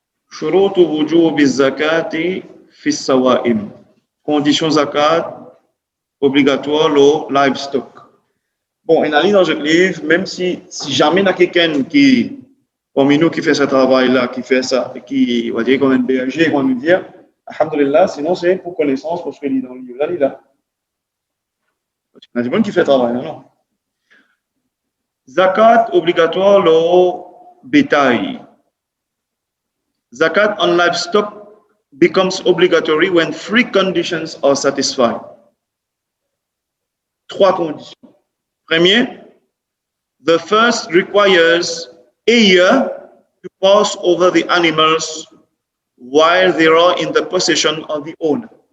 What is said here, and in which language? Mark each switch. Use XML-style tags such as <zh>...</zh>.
<ar>شروط وجوب الزكاة في السوائم.</ar> <fr>Conditions zakat obligatoire le livestock. Bon, il a lu dans ce livre, même si jamais il y a quelqu'un qui parmi nous qui fait ce travail-là, qui fait ça, qui va dire comme un berger, on va nous dire, alhamdulillah, sinon c'est pour connaissance, parce qu'il lit dans le livre. Là, il a. Il y a des gens qui font ce travail, non? Zakat obligatoire le bétail.</fr> <en>Zakat on livestock becomes obligatory when three conditions are satisfied.</en> <fr>Trois conditions. Premier,</fr> <en>The first requires a year to pass over the animals while they are in the possession of the owner.</en>